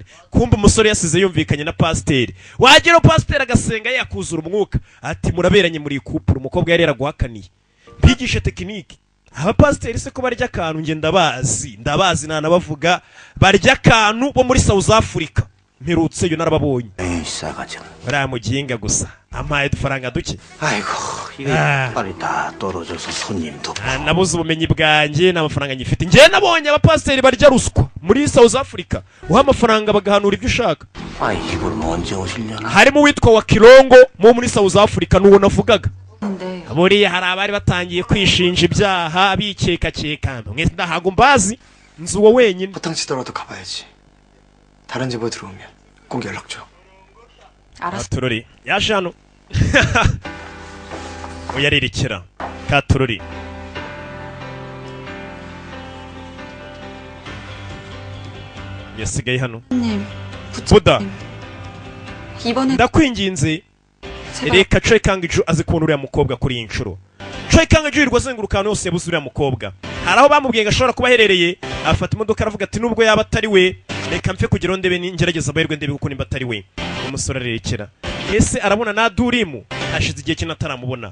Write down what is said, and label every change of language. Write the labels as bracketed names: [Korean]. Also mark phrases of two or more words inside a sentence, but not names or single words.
[Kinyarwanda] kumbe umusore yasize yumvikanye na pasiteri. wagira pasiteri agasenga yakuzura umwuka ati muraberanye muri kupura. umukobwa yari yaraguhakaniye. mbigishe tekiniki. abapasiteri se ko barya akantu njye ndabazi ntanabavuga barya akantu bo muri South Africa. mperutse yo narababonye. [Korean] 싸가지. [Kinyarwanda] baramuginga gusa ampaye udufaranga duke. [Korean] 아이고 이게 빨리 다 떨어져서 손님도. [Kinyarwanda] nabuze ubumenyi bwanjye n'amafaranga nyifite. njye nabonye abapasiteri barya ruswa muri South Africa. uha amafaranga bagahanura ibyo ushaka. [Korean] 아 이분 언제 오시려나. [Kinyarwanda] harimo uwitwa wa Kirongo mu muri South Africa n'uwo navugaga. [Korean] 근데 [Kinyarwanda] buriya hari abari batangiye kwishinja ibyaha bikekakeka. mwese ndahago mbazi nzi uwo wenyine. [Korean] 허탕치더라도 가봐야지. 다른 집으로 들어오면 꼭 연락 줘. 알았어. [Kinyarwanda] turori yaje hano. uyaririkira ka turori. yasigaye hano. [Korean] 님. [Kinyarwanda] buda [Korean] 이번에 [Kinyarwanda] ndakwinginze [Korean] 제발 [Kinyarwanda] reka Choi Kang-ju azi kubona uriya mukobwa kuri iyi nshuro. Choi Kang-ju yirirwa azenguruka ahantu hose yabuze uriya mukobwa. hari aho bamubwiye ngo ashobora kuba aherereye afata imodoka aravuga ati nubwo yaba atari we reka mpfe kugira ngo ndebe ngerageza amahirwe ndebe kuko nimba atari we. umusore arerekera. ese arabona Nadurimu hashize igihe kinini ataramubona.